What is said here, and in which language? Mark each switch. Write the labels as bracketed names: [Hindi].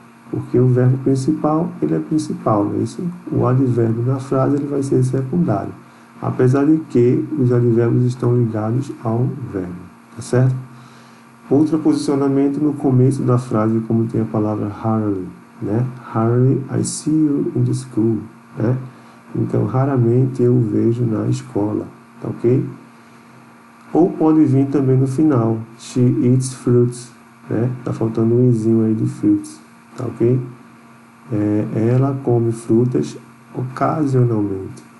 [Portuguese] Porque o verbo principal ele é principal, não é isso? O advérbio na frase ele vai ser secundário, apesar de que os advérbios estão ligados ao verbo, tá certo? Outro posicionamento no começo da frase, como tem a palavra hardly, né? [English] Hardly I see you in the school, né? [Portuguese] Então, raramente eu o vejo na escola, tá ok? Ou pode vir também no final, [English] she eats fruits, [Portuguese] né? Tá faltando um izinho aí de fruits, tá ok? Ela come frutas ocasionalmente.